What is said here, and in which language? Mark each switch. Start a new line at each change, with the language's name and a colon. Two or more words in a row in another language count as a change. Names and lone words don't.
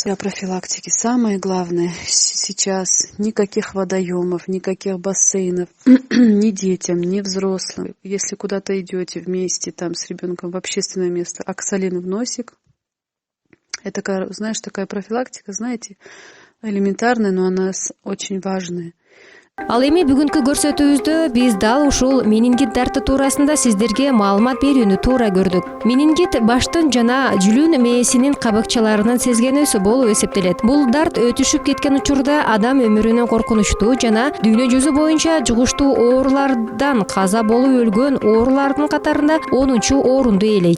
Russian: Для профилактики самое главное сейчас никаких водоемов, никаких бассейнов, ни детям, ни взрослым. Если куда-то идете вместе там с ребенком в общественное место, оксалин в носик. Это, такая профилактика, элементарная, но она очень важная.
Kyrgyz: Ал эми бүгүнкү көрсөтүүбүздө биз дал ушул менингит дарты туурасында сиздерге маалымат берүүнү туура көрдүк. Менингит баштын жана жүлүн мээсинин кабыкчаларынын сезгенүүсү болуп эсептелет. Бул дарт өтүшүп кеткен учурда адам өмүрүнө коркунучтуу жана дүйнө жүзү боюнча жугуштуу оорулардан каза болуп өлгөн оорулардын катарында 10-орунду ээлейт.